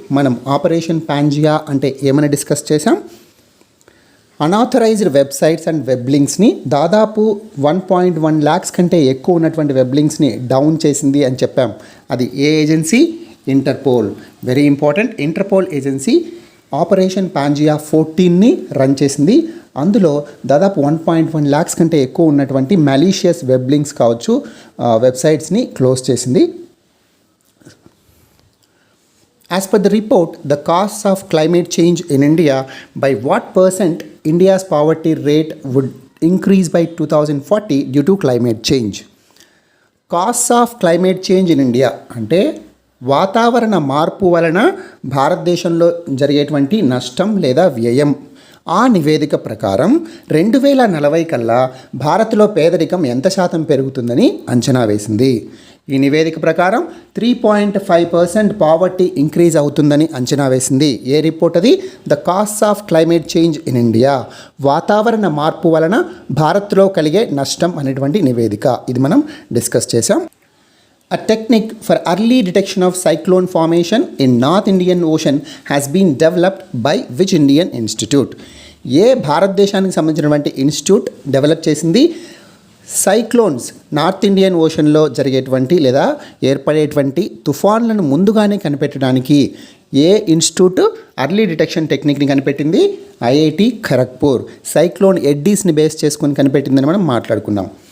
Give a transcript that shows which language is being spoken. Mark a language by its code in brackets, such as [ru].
[te] మనం operation Pangaea అంటే ఏమని డిస్కస్ చేసాం. అన్ఆథరైజ్డ్ వెబ్సైట్స్ అండ్ వెబ్ లింక్స్ని దాదాపు 1.1 lakhs కంటే ఎక్కువ ఉన్నటువంటి వెబ్ లింక్స్ని డౌన్ చేసింది అని చెప్పాం. అది ఏ agency? Interpole. Very important. Interpole agency operation Pangaea 14ని run చేసింది. అందులో దాదాపు 1.1 lakhs కంటే ఎక్కువ ఉన్నటువంటి మాలీషియస్ వెబ్ లింక్స్ కావచ్చు, వెబ్సైట్స్ని క్లోజ్ చేసింది. [en] As per the report, the costs of climate change in India, by what percent India's poverty rate would increase by 2040 due to climate change? Costs of climate change in India [te] అంటే వాతావరణ మార్పు వలన భారతదేశంలో జరిగేటువంటి నష్టం లేదా వ్యయం. ఆ నివేదిక ప్రకారం 2040 కల్లా భారత్లో పేదరికం ఎంత శాతం పెరుగుతుందని అంచనా వేసింది. ఈ నివేదిక ప్రకారం 3.5% పావర్టీ ఇంక్రీజ్ అవుతుందని అంచనా వేసింది. ఏ రిపోర్ట్ అది? [en] the cost of climate change in India, [te] వాతావరణ మార్పు వలన భారత్లో కలిగే నష్టం అనేటువంటి నివేదిక. ఇది మనం డిస్కస్ చేసాం. [en] A technique for early detection of cyclone formation in North Indian Ocean has been developed by which Indian institute? [te] ఏ భారతదేశానికి సంబంధించినటువంటి ఇన్స్టిట్యూట్ డెవలప్ చేసింది? సైక్లోన్స్ నార్త్ ఇండియన్ ఓషన్లో జరిగేటువంటి లేదా ఏర్పడేటువంటి తుఫాన్లను ముందుగానే కనిపెట్టడానికి ఏ ఇన్స్టిట్యూట్ అర్లీ డిటెక్షన్ టెక్నిక్ని కనిపెట్టింది? ఐఐటి ఖరగ్పూర్. సైక్లోన్ ఎడ్డీస్ని బేస్ చేసుకొని కనిపెట్టిందని మనం మాట్లాడుకున్నాం.